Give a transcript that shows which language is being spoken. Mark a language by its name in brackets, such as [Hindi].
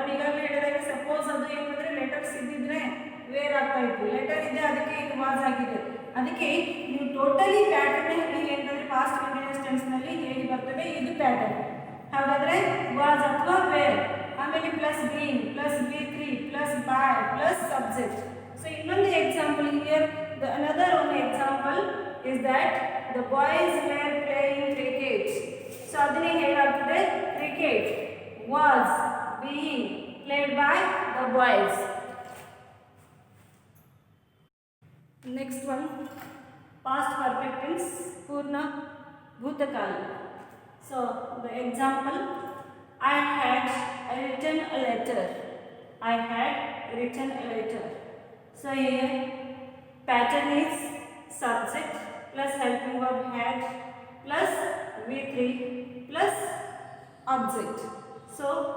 [Kannada] ನಾನು ಈಗಾಗಲೇ ಹೇಳಿದಾಗ ಸಪೋಸ್ ಅದು ಏನಂದ್ರೆ ಲೆಟರ್ಸ್ ಇದ್ದಿದ್ರೆ ವೇರ್ ಆಗ್ತಾ ಇತ್ತು, ಲೆಟರ್ ಇದೆ ಅದಕ್ಕೆ ಇದು ವಾಸ್ ಆಗಿದೆ. ಅದಕ್ಕೆ ನೀವು ಟೋಟಲಿ ಪ್ಯಾಟರ್ನ್ ಇಲ್ಲಿ ಏನಂದ್ರೆ ಪಾಸ್ಟ್ ಕಂಟಿನ್ಯೂಸ್ ಟೆನ್ಸ್ ನಲ್ಲಿ ಹೇಗೆ ಬರ್ತದೆ, ಇದು ಪ್ಯಾಟರ್ನ್. ಹಾಗಾದ್ರೆ ವಾಸ್ ಅಥವಾ ವೇರ್, ಆಮೇಲೆ plus being plus V3 plus by plus subject. [English] so [Kannada] ಇನ್ನೊಂದು [English] Example here, another one example is that the boys were playing cricket. [Kannada] So ಅದನ್ನೇ ಹೇಗಾಗ್ತದೆ, [English] Cricket was being played by the boys. Next one past perfect tense, ಪೂರ್ಣ ಭೂತಕಾಲ. So the example, I had written a letter. I had written a letter. So here pattern is subject plus helping verb had plus V3 plus object. So